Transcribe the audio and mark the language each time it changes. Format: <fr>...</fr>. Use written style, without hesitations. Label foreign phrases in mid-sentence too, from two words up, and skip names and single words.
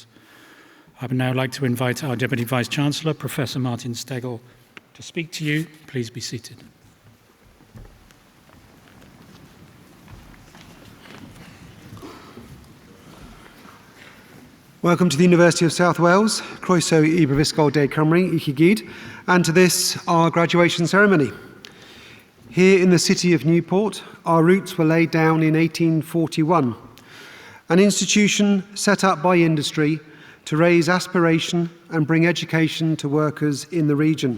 <en>I would now like to invite our Deputy Vice-Chancellor, Professor Martin Stegel, to speak to you. Please be seated. Welcome to the University of South Wales,</en> <cy>Croeso I Brifysgol de Cymru, I chi gyd,</cy> <en>and to this, our graduation ceremony. Here in the city of Newport, our roots were laid down in 1841, an institution set up by industry to raise aspiration and bring education to workers in the region.</en>